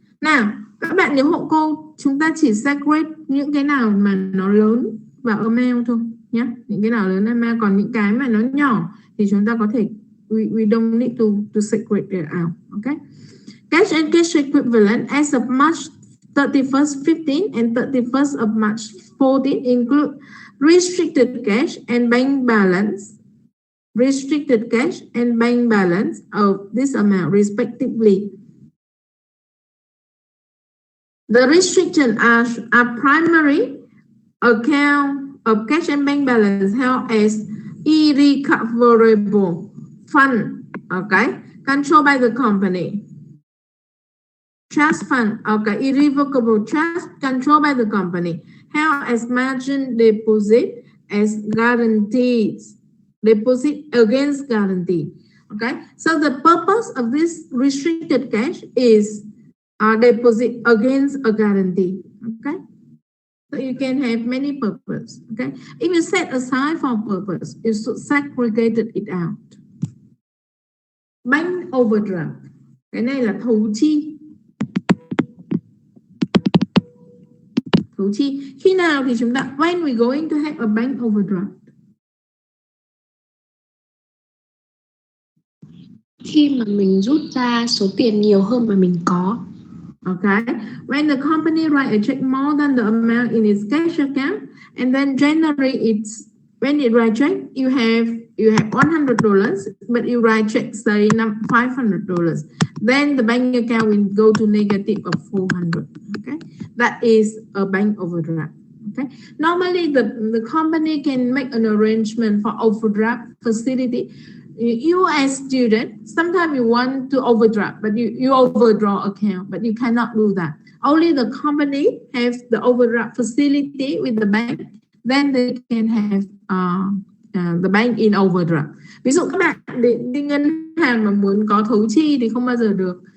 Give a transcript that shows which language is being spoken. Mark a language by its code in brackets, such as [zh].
[vi] Nào, các bạn nhớ hộ cô, chúng ta chỉ segregate những cái nào mà nó lớn vào amount thôi nhé. Những cái nào lớn amount, còn những cái mà nó nhỏ thì chúng ta có thể [en] we don't need to segregate it out. Okay. Cash and cash equivalent as of March 31st 15 and 31st of March 14 include restricted cash and bank balance. Restricted cash and bank balance of this amount respectively. The restrictions are primary account of cash and bank balance held as irrecoverable fund, okay, controlled by the company. Trust fund, okay, irrevocable trust controlled by the company, held as margin deposit as guarantees. Deposit against guarantee. Okay, so the purpose of this restricted cash is deposit against a guarantee. Okay, so you can have many purposes. Okay, if you set aside for purpose, you should segregate it out. [vi] Bank overdraft, cái này là thù chi. Thù chi khi nào thì chúng ta [en] when we going to have a bank overdraft? [vi] Khi mà mình rút ra số tiền nhiều hơn mà mình có. [en] Okay, when the company write a check more than the amount in its cash account, and then generally when it write check, you have $100, but you write check say $500, then the bank account will go to negative of 400. Okay, that is a bank overdraft. Okay, normally the company can make an arrangement for overdraft facility. You as student, sometimes you want to overdraft, but you overdraw account, but you cannot do that. Only the company has the overdraft facility with the bank, then they can have the bank in overdraft. [vi] Ví dụ các bạn đi ngân hàng mà muốn có thấu chi thì không bao giờ được.